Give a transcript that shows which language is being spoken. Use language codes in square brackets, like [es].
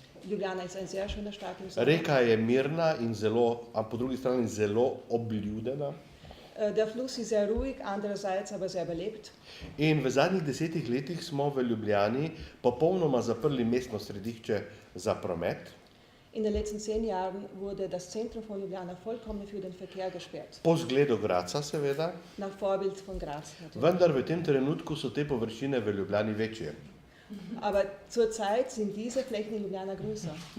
[de] Ljubljana ist ein sehr schöner Stadt im Sommer. [sl] Reka je mirna in zelo, a po drugi strani zelo obljudena. [de] Der Fluss ist sehr ruhig, andererseits aber sehr belebt. [sl] In v zadnjih 10 letih smo v Ljubljani popolnoma zaprli mestno središče za promet. [de] In den letzten 10 Jahren wurde das Zentrum von Ljubljana vollkommen für den Verkehr gesperrt. [sl] Po zgledu Graca seveda, [de] Nach Vorbild von Graz natürlich. [sl] vendar v tem trenutku so te površine v Ljubljani večje. [de] Aber zurzeit sind diese Flächen in Ljubljana größer.